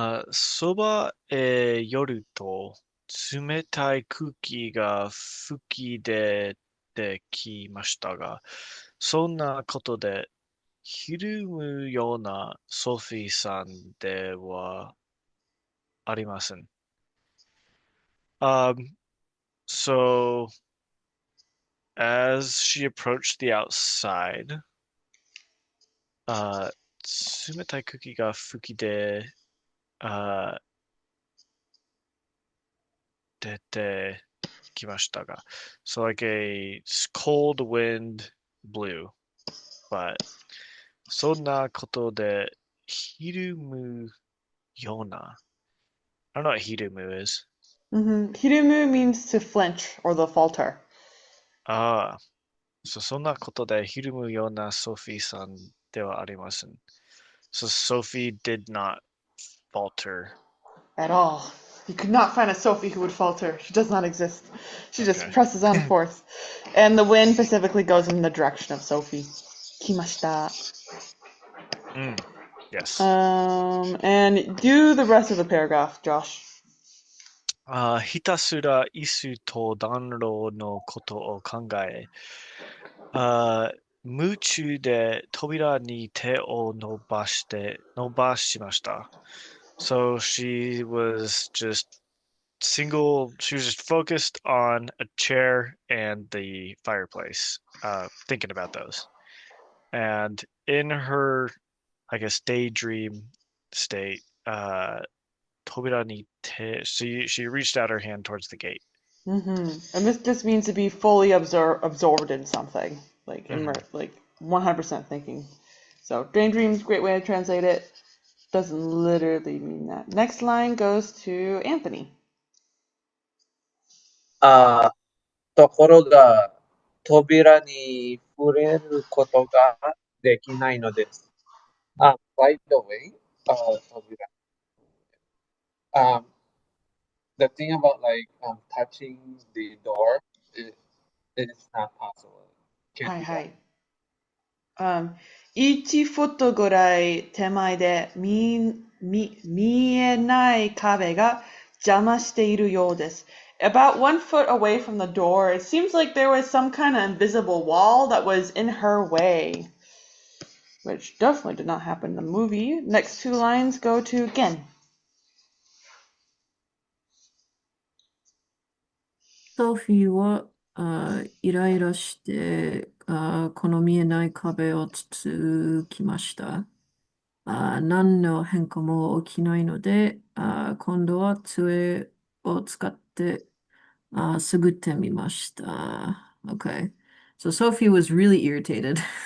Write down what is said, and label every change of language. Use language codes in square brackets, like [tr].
[ja] そばへ寄ると冷たい空気が吹き出てきましたが、そんなことでひるむようなソフィーさんではありません。 [en] So as she approached the outside, [ja] 冷たい空気が吹き出てきましたが、 [en] so like a cold wind blew, but [ja] そんなことでひるむような [en] I don't know what hirumu is. Hirumu means to flinch or the falter. [ja] そんなことでひるむようなソフィーさんではありません。 [en] So Sophie did not falter. At all. You could not find a Sophie who would falter. She does not exist. She just Okay. presses on forth. And the wind specifically goes in the direction of Sophie. Kimashita. Yes. And do the rest of the paragraph, Josh. [ja] ひたすら椅子と暖炉のことを考え、夢中で扉に手を伸ばしました。 [en] So she was just focused on a chair and the fireplace, thinking about those. And in her, I guess, daydream state, [ja] 扉に手, [en] she reached out her hand towards the gate. And this just means to be fully absorbed in something, like like 100% thinking. So daydream's a great way to translate it. Doesn't literally mean that. Next line goes to Anthony. [ja] ところが、扉に触れることができないのです。 [en] By the way, 扉。 The thing about like touching the door, it is not possible. Can't do that. [ja] 1フォトぐらい手前で見えない壁が邪魔しているようです。 [en] About 1 foot away from the door, it seems like there was some kind of invisible wall that was in her way. Which definitely did not happen in the movie. Next 2 lines go to Gen. [ja] ソフィーはイライラしてこの見えない壁をつつきました。何の変化も起きないので、今度は杖を使ってすぐってみました。 [en] Okay. So Sophie was really irritated.